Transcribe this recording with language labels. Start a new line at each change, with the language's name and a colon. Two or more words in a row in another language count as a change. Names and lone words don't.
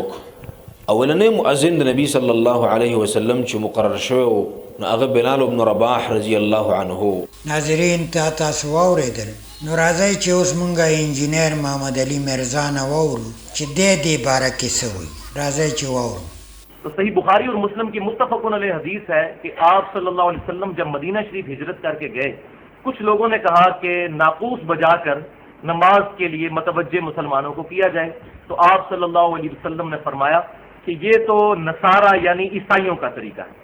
Pashto: اولنې مؤذن د نبی
Arabic: صلی الله علیه وسلم
Pashto: چې مقرر شو نو هغه بلال ابن رباح
Arabic: رضی الله عنه.
Pashto: ناظرین تاسو واورېدل. نو راځئ چې اوس مونږه انجینیر محمد علي مرزا نه واورو چې دې باره کې څه وایي. راځئ چې واورو.
Urdu: تو صحیح بخاری اور مسلم کی متفقن علیہ حدیث ہے کہ آپ
Arabic: صلی اللہ علیہ وسلم
Urdu: جب مدینہ شریف ہجرت کر کے گئے کچھ لوگوں نے کہا کہ ناقوس بجا کر نماز کے لیے متوجہ مسلمانوں کو کیا جائے. تو آپ
Arabic: صلی اللہ علیہ وسلم
Urdu: نے فرمایا کہ یہ تو نصارہ یعنی عیسائیوں کا طریقہ ہے.